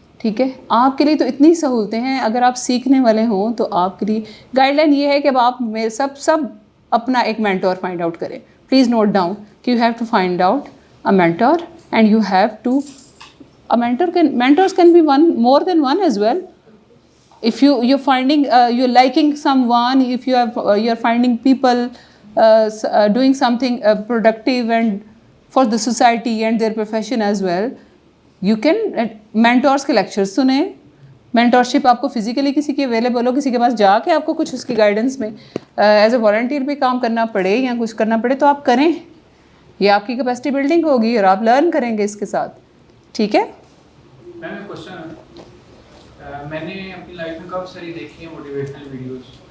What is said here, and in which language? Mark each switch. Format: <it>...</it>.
<hi>ठीक है, आपके लिए तो इतनी सहूलतें हैं. अगर आप सीखने वाले हों तो आपके लिए गाइडलाइन ये है कि अब आप में सब अपना एक मेंटोर फाइंड आउट करें.</hi> <en>Please note down कि you have to find out a mentor, and you have to mentors can be more than one as well. If you're finding you're liking someone, if you're finding people doing something productive and for the society and their profession as well, you can mentors</en> <hi>के lectures सुने. mentorship आपको physically किसी की available हो, किसी के पास जाके आपको कुछ उसकी गाइडेंस में एज ए वॉलंटियर भी काम करना पड़े या कुछ करना पड़े तो आप करें. ये आपकी कैपेसिटी बिल्डिंग होगी और आप लर्न करेंगे इसके साथ. ठीक है. मैम क्वेश्चन है, मैंने अपनी लाइफ में काफ़ी सारी देखी है मोटिवेशनल वीडियोस.</hi>